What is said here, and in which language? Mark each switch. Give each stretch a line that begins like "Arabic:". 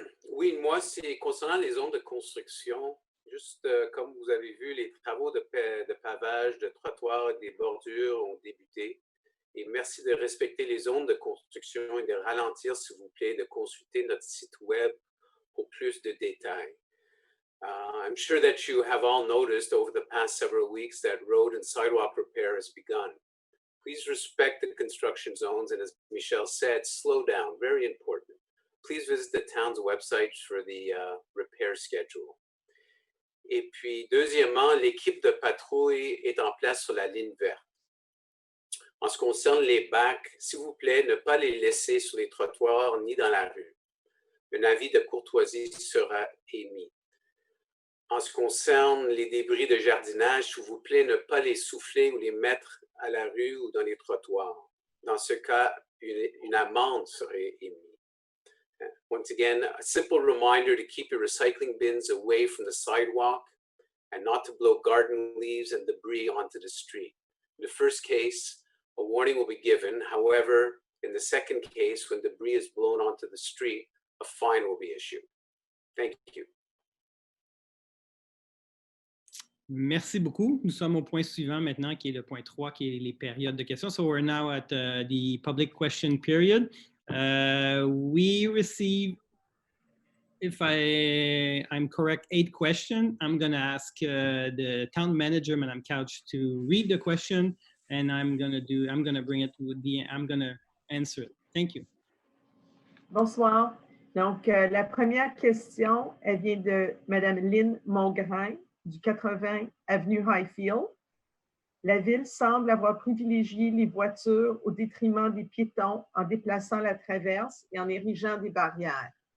French: Oui, moi, c'est concernant les zones de construction. Juste comme vous avez vu, les travaux de pavage, de trottoirs et des bordures ont débuté. Et merci de respecter les zones de construction et de ralentir, s'il vous plaît, de consulter notre site web pour plus de détails.
English: I'm sure that you have all noticed over the past several weeks that road and sidewalk repair has begun. Please respect the construction zones, and as Michelle said, slow down, very important. Please visit the town's website for the repair schedule.
French: Et puis, deuxièmement, l'équipe de patrouille est en place sur la ligne verte. En ce qui concerne les bacs, s'il vous plaît, ne pas les laisser sur les trottoirs ni dans la rue. Un avis de courtoisie sera émis. En ce qui concerne les débris de jardinage, s'il vous plaît, ne pas les souffler ou les mettre à la rue ou dans les trottoirs. Dans ce cas, une amende serait émise.
English: Once again, a simple reminder to keep your recycling bins away from the sidewalk and not to blow garden leaves and debris onto the street. In the first case, a warning will be given. However, in the second case, when debris is blown onto the street, a fine will be issued. Thank you. Merci beaucoup.
French: Nous sommes au point suivant maintenant, qui est le point 3, qui est les périodes de questions.
English: So we're now at the public question period. We receive, if I'm correct, 8 questions. I'm going to ask the town manager, Madame Couch, to read the question, and I'm going to bring it to I'm going to answer it. Thank you.
French: Bonsoir. Donc, la première question, elle vient de Madame Lynn Mongrain du 80 avenue Highfield. La ville semble avoir privilégié les voitures au détriment des piétons en déplaçant la traverse et en érigeant des barrières.